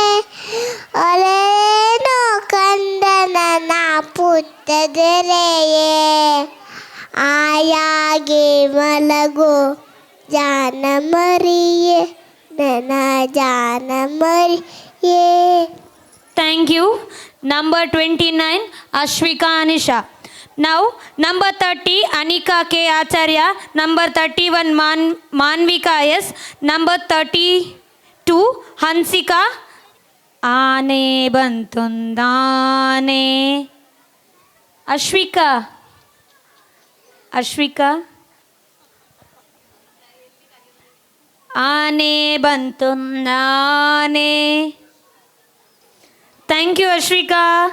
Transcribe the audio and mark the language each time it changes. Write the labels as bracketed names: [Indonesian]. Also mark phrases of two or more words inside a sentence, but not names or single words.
[Kannada] ಒಲೇನೋ ಕಂದ ನನ್ನ ಪುಟ್ಟದೆರೆಯೇ ಆಯಾಗೆ ಮಲಗು ಜಾನ ಮರಿಯೇ ನನ್ನ ಜಾನ ಮರಿಯೇ. [English] Thank you. Number 29, Ashwika Anisha. Now, number 30, Anika K. Acharya. Number 31, Manvika S. Number 32, Hansika. [Kannada] ಆನೆ ಬಂತುಂದನೆ. Ashwika. ಆನೆ ಬಂತುಂದನೆ. [English] Thank you, Ashwika.